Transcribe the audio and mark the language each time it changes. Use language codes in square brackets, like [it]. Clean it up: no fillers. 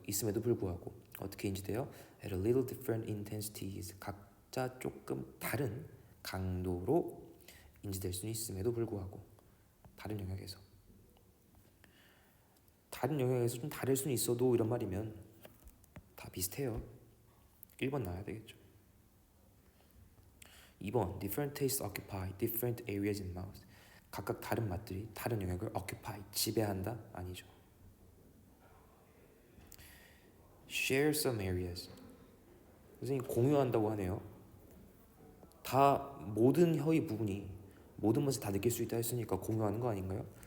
[ko] 있음에도 불구하고 어떻게 인지돼요? [en] At a little different intensities, [ko] 각자 조금 다른 강도로 인지될 수 있음에도 불구하고 다른 영역에서 좀 다를 수는 있어도 이런 말이면 다 비슷해요. 1번 나와야 되겠죠. [en] 2번 different tastes occupy different areas in mouth. [ko] 각각 다른 맛들이 다른 영역을 [en] occupy, [ko] 지배한다? 아니죠. [en] share some areas. [ko] 선생님 공유한다고 하네요. 다 모든 혀의 부분이 모든 맛을 다 느낄 수 있다 했으니까 공유하는 거 아닌가요?